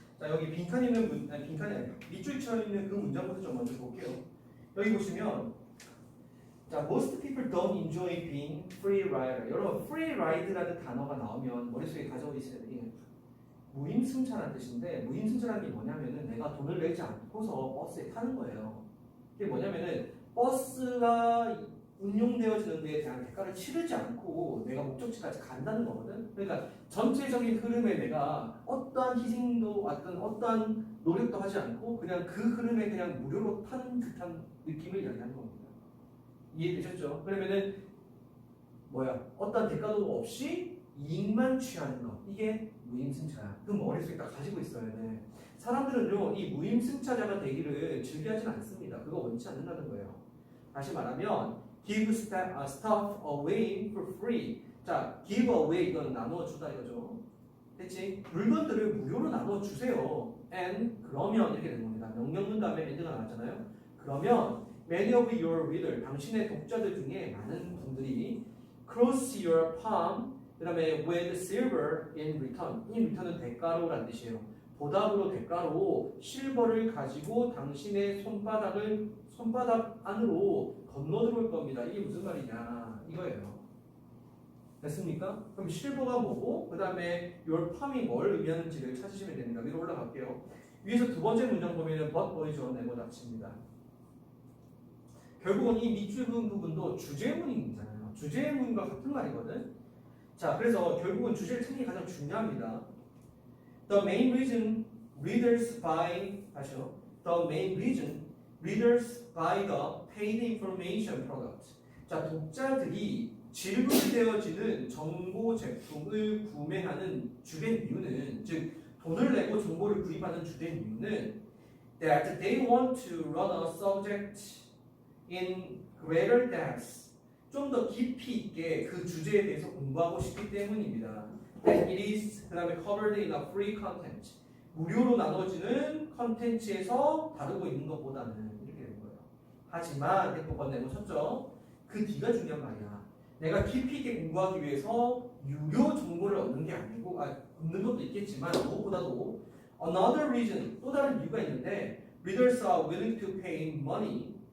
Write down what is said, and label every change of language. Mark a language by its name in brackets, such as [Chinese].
[Korean] 자, 여기 빈칸 있는 빈칸이 아니라 밑줄처럼 있는 그 문장부터 좀 먼저 볼게요. [English] 여기 보시면 [Korean] 자, [English] most people don't enjoy being free rider. [Korean] 여러분, free ride라는 단어가 나오면 머릿속에 가져오고 있어야 돼요. 무임승차라는 뜻인데 무임승차라는 게 뭐냐면은 내가 돈을 내지 않고서 버스에 타는 거예요. 이게 뭐냐면은 버스가 운용되어지는 데에 대한 대가를 치르지 않고 내가 목적지까지 간다는 거거든. 그러니까 전체적인 흐름에 내가 어떠한 희생도 어떠한 노력도 하지 않고 그냥 그 흐름에 그냥 무료로 타는 듯한 느낌을 이야기하는 겁니다. 이해되셨죠? 그러면은 어떠한 대가도 없이 이익만 취하는 것, 이게 무임승차야. 그 머릿속에 딱 가지고 있어야 돼. 사람들은요 이 무임승차자가 되기를 즐겨하진 않습니다. 그거 원치 않는다는 거예요. 다시 말하면 [English] give stuff away for free. [Korean] 자, give away 이건 나누어주다 이거죠. 됐지? 물건들을 무료로 나누어주세요. and 그러면 이렇게 되는 겁니다. 명령문 다음에 and가 나왔잖아요. 그러면 [English] many of your reader, [Korean] 당신의 독자들 중에 많은 분들이 [English] cross your palm, [Korean] 그 다음에 [English] with silver in return. [Korean] 이 return은 대가로라는 뜻이에요. 보답으로 대가로 실버를 가지고 당신의 손바닥 안으로 건너들어올 겁니다. 이게 무슨 말이냐 이거예요. 됐습니까? 그럼 실버가 뭐고 그 다음에 your palm이 뭘 의미하는지를 찾으시면 됩니다. 위로 올라갈게요. 위에서 두 번째 문장 보면은 but 보이죠? 네모 닫힙니다. 결국은 이 밑줄 그은 부분도 주제문이잖아요. 주제문과 같은 말이거든. 자, 그래서 결국은 주제를 찾는 게 가장 중요합니다. [English] The main reason readers buy The main reason readers buy the paid information product. [Korean] 자, 독자들이 지불되어지는 정보 제품을 구매하는 주된 이유는, 즉 돈을 내고 정보를 구입하는 주된 이유는 [English] that they want to run a subject in greater depth. [Korean] 좀 더 깊이 있게 그 주제에 대해서 공부하고 싶기 때문입니다. [English] That it is [Korean] 그다음에 [English] covered in a free content. [Korean] 무료로 나눠지는 컨텐츠에서 다루고 있는 것보다는 이렇게 되는 거예요. 하지만 대법원 내고 쳤죠. 그 뒤가 중요한 말이야. 내가 깊이 있게 공부하기 위해서 유료 정보를 얻는 게 아니고 얻는 것도 있겠지만 무엇보다도 [English] another reason [Korean] 또 다른 이유가 있는데 [English] readers are willing to pay money.